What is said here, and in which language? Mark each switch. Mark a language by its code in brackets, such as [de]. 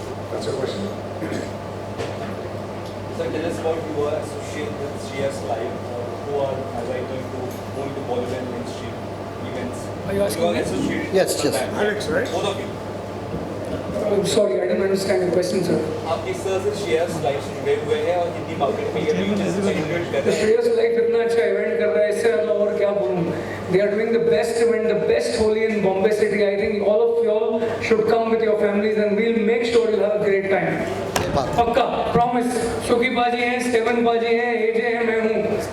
[en] That's your question. So tell us about your associate with Shreyas Live, who are likely to go into Bollywood and mainstream events. Are you asking me? Associated Yes. Alex, right? Both of you. I'm sorry, I didn't understand your question, sir. [hi] आप इस तरह से Shreyas Live से जुड़े हुए हैं और Hindi market में ये सेलिब्रेट कर [en] The [hi] रहे हैं. Shreyas Live इतना अच्छा इवेंट कर रहा है, इससे ज़्यादा और क्या बोलूँ? [en] They are doing the best event, the best Holi in Bombay city. I think all of you all should come with your families and we'll make sure you'll have a great time. [hi] पक्का, promise. सुखी बाजी हैं, Stephen बाजी हैं, एजे हैं, मैं हूँ.